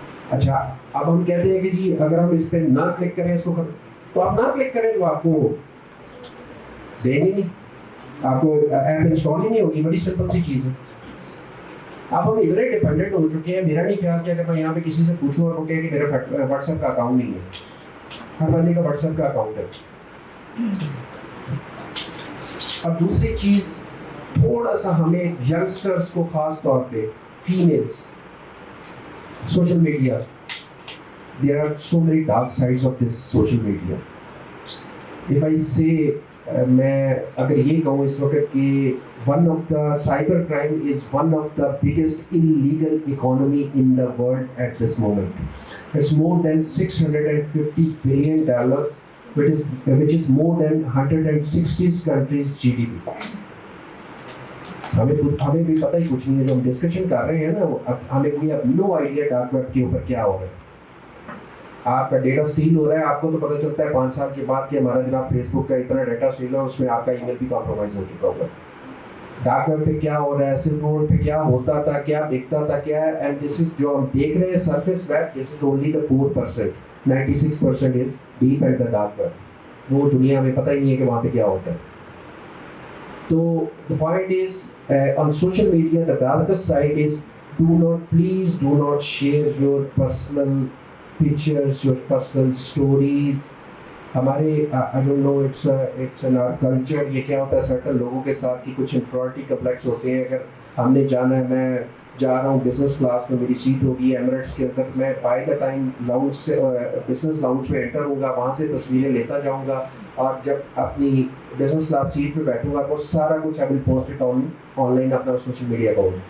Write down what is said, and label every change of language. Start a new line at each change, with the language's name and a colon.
Urdu: اچھا, اب ہم کہتے ہیں کہ جی اگر ہم اس پہ نہ کلک کریں اس کو, تو آپ نہ کلک کریں تو آپ کو دیں گے نہیں, آپ کو ایپ انسٹال ہی نہیں ہوگی. بڑی سمپل سی چیز ہے. اب ہم ادھر ہی ڈیپینڈنٹ ہو چکے ہیں. میرا نہیں خیال کہ اگر میں یہاں پہ کسی سے پوچھوں اور وہ کہے کہ میرا واٹس ایپ کا اکاؤنٹ نہیں ہے. ہر بندے کا واٹس ایپ کا اکاؤنٹ ہے. اب دوسری چیز, تھوڑا سا ہمیں ینگسٹرس کو خاص طور پہ, families, social media,
English: there are so many dark sides of this social media. If I say,
Urdu: میں اگر یہ کہوں اس وقت کہ
English: one of the cyber crime is one of the biggest illegal economy in the world at this moment. It's more than $650 billion, which is more than 160 countries GDP.
Urdu: ہمیں بھی پتہ ہی کچھ نہیں ہے. جو ہم ڈسکشن کر رہے ہیں نا, ہمیں کوئی نو آئیڈیا ڈارک ویب کے اوپر کیا ہو رہا ہے. آپ کا ڈیٹا اسٹیل ہو رہا ہے, آپ کو تو پتہ چلتا ہے 5 سال کے بعد کہ ہمارا جناب فیس بک کا اتنا ڈیٹا اسٹیل ہے, اس میں آپ کا ای میل بھی کمپرومائز ہو چکا ہوگا. ڈارک ویب پہ کیا ہو رہا ہے, سلک روڈ پہ کیا ہوتا تھا, کیا بکتا تھا, کیا ہے.
English: and this is
Urdu: جو ہم دیکھ رہے ہیں
English: Surface web, this is only the 4%. 96% is deep and the dark web.
Urdu: وہ دنیا میں پتہ ہی نہیں ہے کہ وہاں پہ کیا ہوتا ہے.
English: تو the point is, on social media, the darkest side is, please do not share your personal pictures, your personal stories. ہمارے I don't know, it's in our culture.
Urdu: یہ کیا ہوتا ہے, certain لوگوں کے ساتھ کی کچھ inferiority complex ہوتے ہیں. اگر ہم نے جانا ہے, میں جا رہا ہوں بزنس کلاس میں, میری سیٹ ہوگی ایمریٹس کے اندر, میں بائی دا ٹائم لاؤنج سے بزنس لاؤنج میں انٹر ہوں گا, وہاں سے تصویریں لیتا جاؤں گا, اور جب اپنی بزنس کلاس سیٹ پہ بیٹھوں گا وہ سارا کچھ
English: I will post it online
Urdu: اپنا سوشل میڈیا اکاؤنٹ.